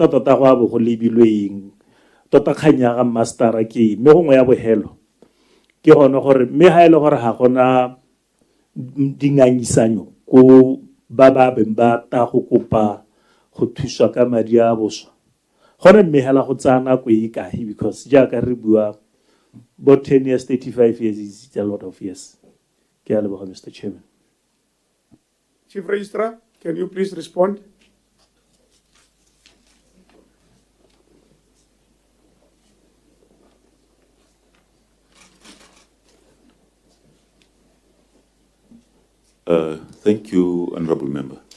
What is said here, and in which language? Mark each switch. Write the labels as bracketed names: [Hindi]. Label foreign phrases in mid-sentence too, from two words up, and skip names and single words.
[Tswana] go abo go lebilweng tota khanya ga master ke mme gongwe ya bohelo ke gone gore mme ha ile gore ha gona dinganyisanyo ko ba beng ba ta go kopa go thuswa ka madi a boswa gone mme hela go tsana go e kae because jaaka re bua [English] about 10 years 35 years is a lot of years [Tswana] ke a leboga [English] Mr Chairman. Chief Registrar, can you please respond? Thank you, Honorable Member.